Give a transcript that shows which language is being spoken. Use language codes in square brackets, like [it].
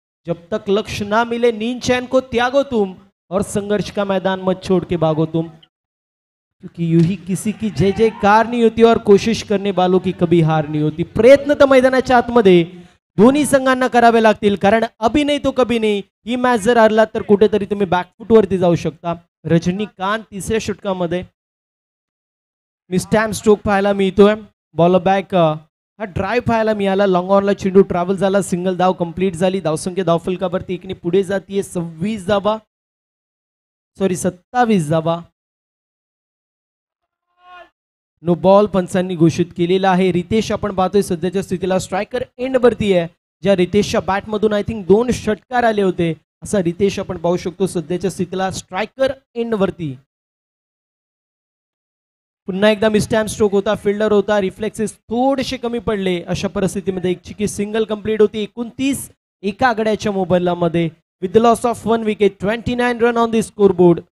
[hi] जब तक लक्ष्य ना मिले नींद चैन को त्यागो तुम, और संघर्ष का मैदान मत छोड़ के भागो तुम. क्योंकि यूं ही किसी की जय जयकार नहीं होती और कोशिश करने वालों की कभी हार नहीं होती. [mr] प्रयत्न तर मैदानाच्या आतमध्ये दोन्ही संघांना करावे लागतील, कारण अभी नाही तो कभी नाही. ही मॅच जर हरला तर कुठेतरी तुम्ही बॅकफूट वरती जाऊ शकता. रजनीकांत तिसऱ्या षटकामध्ये मिस्टॅम्प स्ट्रोक पाहायला मिळतोय. बॉल बॅक हा ड्राईव्ह पाहायला मिळाला. लॉंग ऑनला चेंडू ट्रॅव्हल झाला. सिंगल धाव कंप्लीट झाली. धावसंख्या धावफलकावरती एकने पुढे जातीये. 26 धावा, सॉरी 27 धावा. नो बॉल पंचांनी घोषित केलेला आहे. रितेश आपण पाहतोय सध्याच्या स्थितीला स्ट्रायकर एंड वरती आहे. ज्या रितेशच्या बॅट मधून आय थिंक 2 षटकार आले होते, असा रितेश आपण पाहू शकतो सध्याच्या स्थितीला स्ट्रायकर एंड वरती. पुन्हा एकदा मिस्टॅम्प स्ट्रोक होता. फिल्डर होता. रिफ्लेक्सेस थोडेसे कमी पडले. अशा परिस्थितीमध्ये एक चिकी सिंगल कंप्लीट होती. 29 एका आघाड्याच्या मोबदल्यामध्ये. [en] With the loss of 1 wicket 29 run on the scoreboard.